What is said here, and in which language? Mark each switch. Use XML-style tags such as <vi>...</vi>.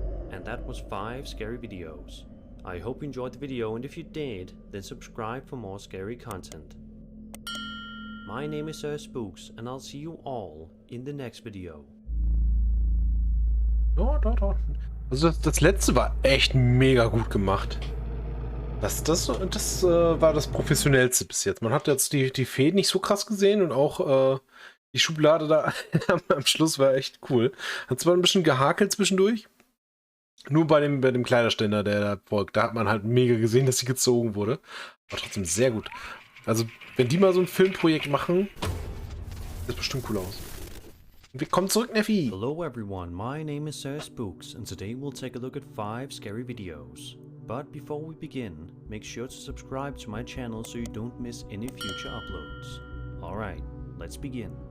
<en>And that was 5 scary videos. I hope you enjoyed the video, and if you did, then subscribe for more scary content. My name is Spooks, and I'll see you all in the next video.</en> <de>Ja. Also das letzte war echt mega gut gemacht. Das war das Professionellste bis jetzt. Man hat jetzt die Fäden nicht so krass gesehen und auch die Schublade da am Schluss war echt cool. Hat zwar ein bisschen gehakelt zwischendurch. Nur bei dem Kleiderständer, der da folgt, da hat man halt mega gesehen, dass sie gezogen wurde. Aber trotzdem sehr gut. Also, wenn die mal so ein Filmprojekt machen, sieht das bestimmt cool aus. Willkommen zurück, Neffi!</de> <en>Hello everyone, my name is Spooks, and today we'll take a look at 5 scary videos. But before we begin, make sure to subscribe to my channel so you don't miss any future uploads. Alright, let's begin.</en>